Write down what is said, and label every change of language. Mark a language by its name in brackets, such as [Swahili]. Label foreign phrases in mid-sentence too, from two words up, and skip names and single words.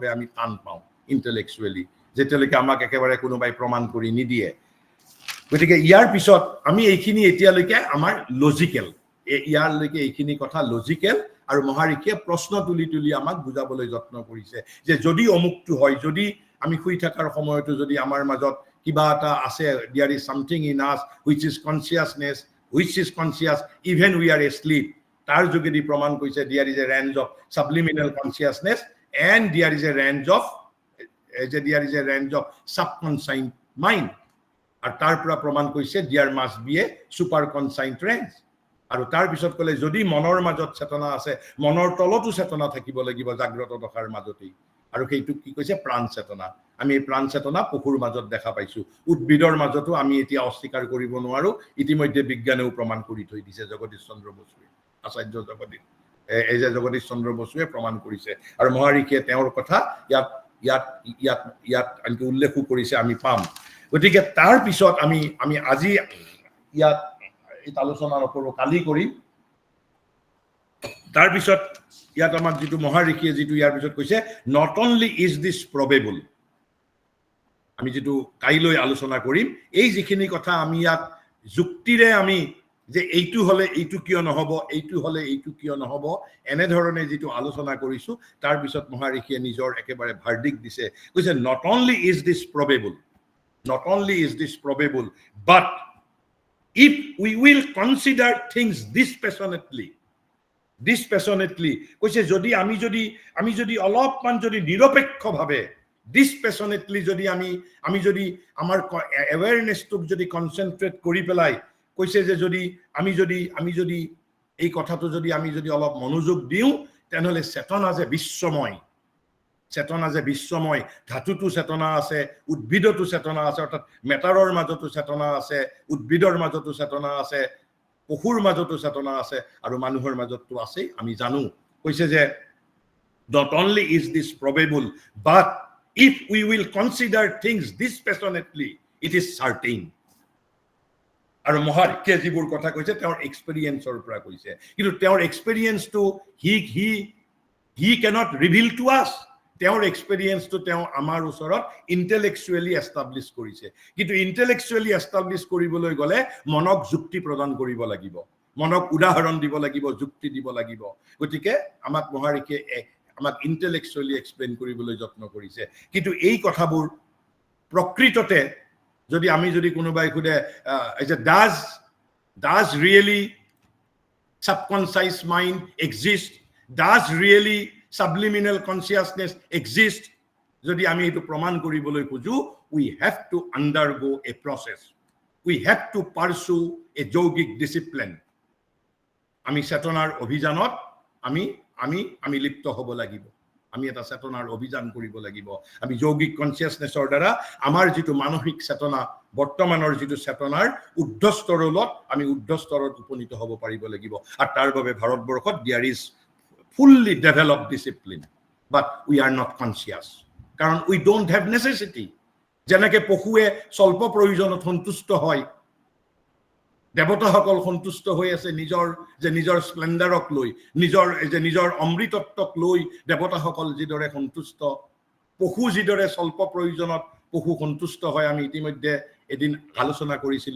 [Assamese] আমি টান পাওঁ ইন্টেলেকচুয়ালি যেতিয়ালৈকে আমাক একেবাৰে কোনোবাই প্ৰমাণ কৰি নিদিয়ে গতিকে ইয়াৰ পিছত আমি এইখিনি এতিয়ালৈকে আমাৰ লজিক্যাল ইয়াৰলৈকে এইখিনি কথা লজিক্যাল আৰু মহাৰিষিয়ে প্ৰশ্ন তুলি আমাক বুজাবলৈ যত্ন কৰিছে যে যদি অমুকটো হয় যদি আমি শুই থাকাৰ সময়তো যদি আমাৰ মাজত কিবা এটা আছে [English] there is something in us which is conscious even we are asleep [Assamese] তাৰ যোগেদি প্ৰমাণ কৰিছে [English] there is a range of subliminal consciousness and there is a range of subconscious mind [Assamese] আৰু তাৰ পৰা প্ৰমাণ কৰিছে [English] there must be a super conscious range [Assamese] আৰু তাৰ পিছত কলে যদি মনৰ মাজত চেতনা আছে মনৰ তলতো চেতনা থাকিব লাগিব জাগ্ৰত দশাৰ মাজতেই আৰু সেইটো কি কৈছে প্ৰাণ চেতনা আমি প্ৰাণ চেতনা পশুৰ মাজত দেখা পাইছো উদ্ভিদৰ মাজতো আমি এতিয়া অস্বীকাৰ কৰিব নোৱাৰো ইতিমধ্যে বিজ্ঞানেও প্ৰমাণ কৰি থৈ দিছে জগদীশ চন্দ্ৰ বসুৱে আচাৰ্য জগদীশ চন্দ্ৰ বসুৱে প্ৰমাণ কৰিছে আৰু মহাৰিষিয়ে তেওঁৰ কথা ইয়াত আনকি উল্লেখ কৰিছে আমি পাম গতিকে তাৰ পিছত আমি আজি ইয়াত আলোচনা নকৰো কালি কৰিম তাৰ পিছত ইয়াত আমাক যেটো মহাৰিষিয়ে যেটো ইয়াৰ পিছত কৈছে [English] not only is this probable [Assamese] আমি যেটো কাইলৈ আলোচনা কৰিম এই যিখিনি কথা আমি ইয়াত যুক্তিৰে আমি যে এইটো হলে এইটো কিয় নহব এইটো হলে এইটো কিয় নহব এনে ধৰণে যেটো আলোচনা কৰিছো তাৰ পিছত মহাৰিষিয়ে নিজৰ একেবাৰে ভাৰ্ডিক্ট দিছে কৈছে [English] not only is this probable but if we will consider things dispassionately [Assamese] কৈছে যদি আমি যদি অলপমান যদি নিৰপেক্ষভাৱে [English] dispassionately যদি [Assamese] আমি যদি আমাৰ awareness-টোক যদি কনসেন্ট্ৰেট কৰি পেলাই কৈছে যে যদি আমি যদি এই কথাটো যদি আমি যদি অলপ মনোযোগ দিও তেনেহলে চেতনা যে বিশ্বময় চেতনা যে বিশ্বময়, ধাতুটো চেতনা আছে, উদ্ভিদতো চেতনা আছে, অৰ্থাৎ মেটাৰৰ মাজতো চেতনা আছে, উদ্ভিদৰ মাজতো চেতনা আছে, পশুৰ মাজতো চেতনা আছে, আৰু মানুহৰ মাজতো আছে। আমি জানো কৈছে যে [English] not only is this probable, but if we will consider things dispassionately, it is certain. [Assamese] আৰু মহাৰিকে যিবোৰ কথা কৈছে তেওঁৰ এক্সপেৰিয়েন্সৰ পৰা কৈছে, কিন্তু তেওঁৰ এক্সপেৰিয়েন্সটো [English] he cannot reveal to us. [Assamese] তেওঁৰ এক্সপেৰিয়েন্সটো তেওঁ আমাৰ ওচৰত [English] intellectually establish [Assamese] কৰিছে, কিন্তু [English] intellectually establish [Assamese] কৰিবলৈ গ'লে মনক যুক্তি প্ৰদান কৰিব লাগিব, মনক উদাহৰণ দিব লাগিব, যুক্তি দিব লাগিব। গতিকে আমাক মহাৰিকে আমাক [English] intellectually explain [Assamese] কৰিবলৈ যত্ন কৰিছে, কিন্তু এই কথাবোৰ প্ৰকৃততে যদি আমি যদি কোনোবাই খুদে [English] does really subconscious mind exist, does really subliminal consciousness exist, [Assamese] যদি আমি এটো প্ৰমাণ কৰিবলৈ খুজু, [English] we have to undergo a process, we have to pursue a yogic discipline. [Assamese] আমি চেতনাৰ অভিযানত আমি লিপ্ত হ'ব লাগিব, আমি এটা চেতনাৰ অভিযান কৰিব লাগিব। আমি যৌগিক কনচিয়াসনেছৰ দ্বাৰা আমাৰ যিটো মানসিক চেতনা, বৰ্তমানৰ যিটো চেতনাৰ উদ্ধস্তৰত আমি উদ্ধস্তৰত উপনীত হ'ব পাৰিব লাগিব। আৰু তাৰ বাবে ভাৰতবৰ্ষত [English] there is fully developed discipline, but we are not conscious, কাৰণ we don't have necessity. [Assamese] যেনেকে পশুৱে স্বল্প প্ৰয়োজনত সন্তুষ্ট হয়, দেৱতাসকল সন্তুষ্ট হৈ আছে নিজৰ স্প্লেণ্ডাৰক লৈ, নিজৰ অমৃতত্বক লৈ দেৱতাসকল যিদৰে সন্তুষ্ট, পশু যিদৰে স্বল্প প্ৰয়োজনত পশু সন্তুষ্ট হয়, আমি ইতিমধ্যে এদিন আলোচনা কৰিছিলো।